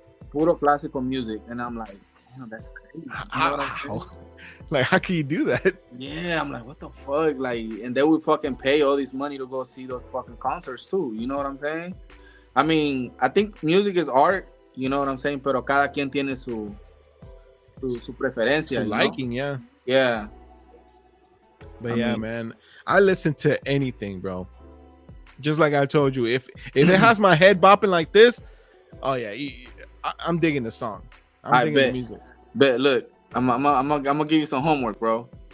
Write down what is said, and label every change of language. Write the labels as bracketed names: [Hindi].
[English] Puro classical music. And I'm like, damn, that's crazy. You know what I'm saying? like, how can you do that? Yeah, I'm like, what the fuck? Like, and they would fucking pay all this money to go see those fucking concerts too. You know what I'm saying? I mean, I think music is art. You know what I'm saying? [Spanish] Pero cada quien tiene su preferencia. [English] So you know? liking, yeah. Yeah. But I yeah, mean- man, I listen to anything, bro. Just like I told you, if it has my head bopping like this, oh yeah, I'm digging the song. I'm digging the music. Bet, look, I'm gonna give you some homework, bro.